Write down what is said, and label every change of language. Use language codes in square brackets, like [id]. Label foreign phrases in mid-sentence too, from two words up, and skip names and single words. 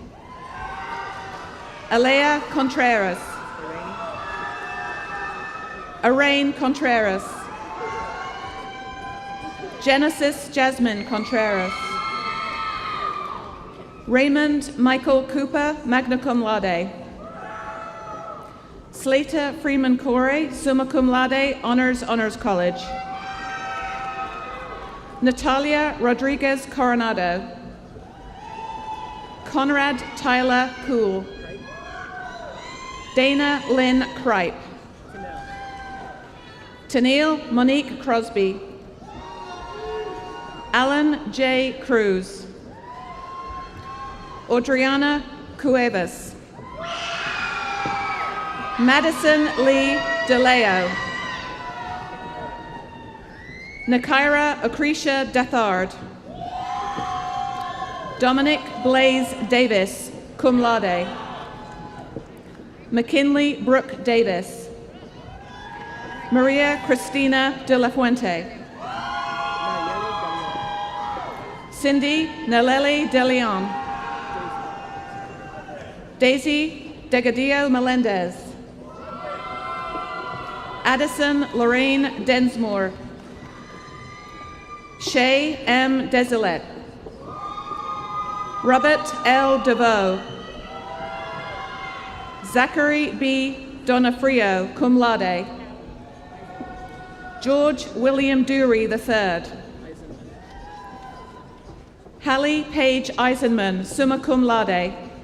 [en] Alea Contreras. Arain Contreras. Genesis Jasmine Contreras. Raymond Michael Cooper, [la] magna cum laude. [en] Slater Freeman Corey, [la] summa cum laude, [en] Honors College. Natalia Rodriguez Coronado. Conrad Tyler Poole. Dana Lynn Kripe. Tennille Monique Crosby. Alan J. Cruz. Adriana Cuevas. Madison Lee DeLeo. Nakaira Acretia Dathard. Dominic Blaze Davis, [la] cum laude. [en] McKinley Brooke Davis. Maria Cristina de la Fuente. Cindy Naleli De Leon. Daisy Degadillo Melendez. Addison Lorraine Densmore. Shay M. Desilette. Robert L. DeVoe. Zachary B. Donofrio, [la] cum laude. [en] George William Dury III. Hallie Page Eisenman, [la] summa cum laude.